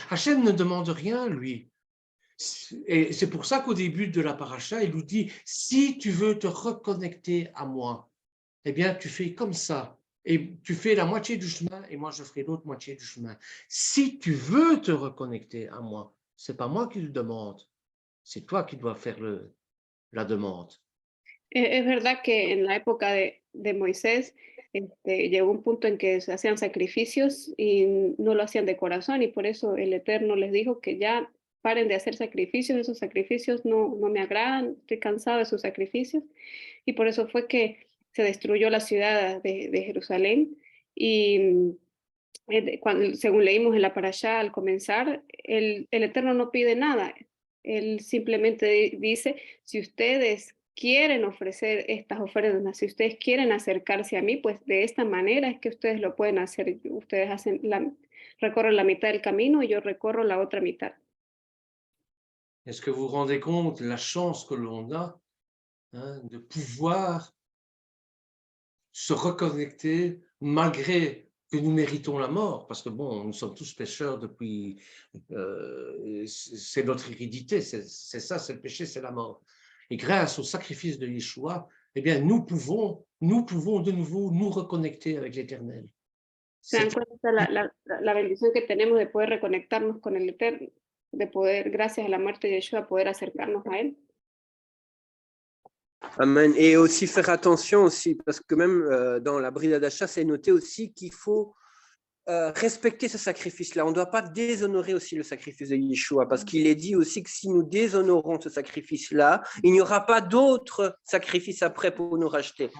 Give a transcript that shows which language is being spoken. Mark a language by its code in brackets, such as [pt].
[fr] Hachem ne demande rien, lui. Et c'est pour ça qu'au début de la paracha, il nous dit, si tu veux te reconnecter à moi, eh bien, tu fais comme ça. Et tu fais la moitié du chemin et moi, je ferai l'autre moitié du chemin. Si tu veux te reconnecter à moi, c'est pas moi qui le demande, c'est toi qui dois faire la demande. [es] Es verdad que en la época de Moisés llegó un punto en que se hacían sacrificios y no lo hacían de corazón y por eso el Eterno les dijo que ya paren de hacer sacrificios, esos sacrificios no me agradan, estoy cansado de sus sacrificios y por eso fue que se destruyó la ciudad de Jerusalén y según leímos en la parashá al comenzar, el Eterno no pide nada, Él simplemente dice, si ustedes quieren ofrecer estas ofrendas, si ustedes quieren acercarse a mí, pues de esta manera es que ustedes lo pueden hacer. Ustedes recorren la mitad del camino y yo recorro la otra mitad. [fr] Est-ce que vous vous rendez compte la chance que l'on a de pouvoir se reconnecter malgré que nous méritons la mort, parce que bon, nous sommes tous pécheurs depuis, c'est notre hérédité, c'est ça, c'est le péché, c'est la mort. Et grâce au sacrifice de Yeshua, eh bien, nous pouvons de nouveau nous reconnecter avec l'Éternel. [es] ¿Se dan cuenta la bendición que tenemos de poder reconectarnos con el Eterno, de poder, gracias a la muerte de Yeshua, poder acercarnos a Él? Amen. [fr] Et aussi faire attention aussi, parce que même dans la bride d'achat, c'est noté aussi qu'il faut respecter ce sacrifice-là. On ne doit pas déshonorer aussi le sacrifice de Yeshua, parce qu'il est dit aussi que si nous déshonorons ce sacrifice-là, il n'y aura pas d'autres sacrifices après pour nous racheter.